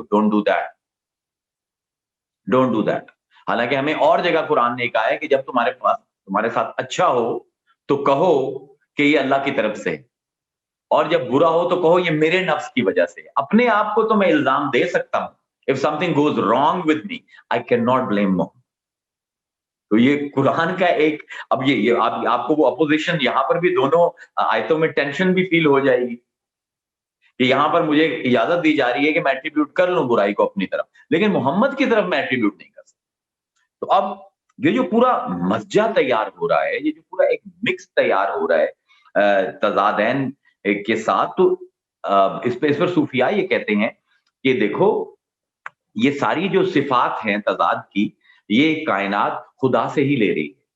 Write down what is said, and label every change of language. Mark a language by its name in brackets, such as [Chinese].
[English] Don't do that, don't do that. [Urdu] حالانکہ ہمیں اور جگہ قرآن نے کہا ہے کہ جب تمہارے ساتھ اچھا ہو تو کہو کہ یہ اللہ کی طرف سے, اور جب برا ہو تو کہو یہ میرے نفس کی وجہ سے. اپنے آپ کو تو میں الزام دے سکتا ہوں. [English] If something goes wrong with me, I cannot blame Mohammed. [Urdu] تو یہ قرآن کا ایک, اب یہ آپ کو وہ اپوزیشن یہاں پر بھی دونوں آیتوں میں ٹینشن بھی فیل ہو جائے گی کہ یہاں پر مجھے اجازت دی جا رہی ہے کہ میں ایٹریبیوٹ کر لوں برائی کو اپنی طرف, لیکن محمد کی طرف میں ایٹریبیوٹ نہیں کر سکتا. تو اب یہ جو پورا مسجع تیار ہو رہا ہے, یہ جو پورا ایک مکس تیار ہو رہا ہے تضادین کے ساتھ, تو اس پر صوفیاء یہ کہتے ہیں کہ دیکھو یہ ساری جو صفات ہیں تضاد کی, یہ کائنات خدا سے ہی لے رہی ہے.